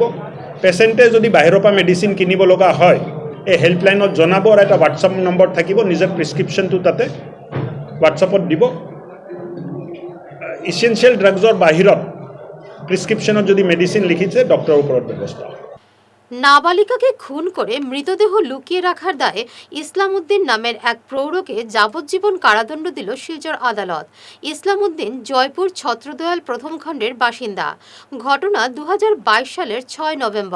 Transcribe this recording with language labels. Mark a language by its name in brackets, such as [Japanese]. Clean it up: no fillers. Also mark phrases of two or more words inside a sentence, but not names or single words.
[Assamese] পেচেণ্টে যদি বাহিৰৰ পৰা মেডিচিন কিনিব লগা হয় এই হেল্পলাইনত জনাব, আৰু এটা হোৱাটছআপ নম্বৰ থাকিব, নিজৰ প্ৰিছক্ৰিপশ্যনটো তাতে হোৱাটছআপত দিব। ইছেঞ্চিয়েল ড্ৰাগছৰ বাহিৰত প্ৰিছক্ৰিপশ্যনত যদি মেডিচিন লিখিছে ডক্টৰৰ ওপৰত ব্যৱস্থা। [Bangla] নাবালিকাকে খুন করে মৃতদেহ লুকিয়ে রাখার দায়ে ইসলাম উদ্দিন নামের এক প্রৌঢ়কে যাবজ্জীবন কারাদণ্ড দিল শিলচর আদালত। ইসলাম উদ্দিন জয়পুর ছত্রদয়াল প্রথম খণ্ডের বাসিন্দা। ঘটনা 2022 সালের 6 নভেম্বর।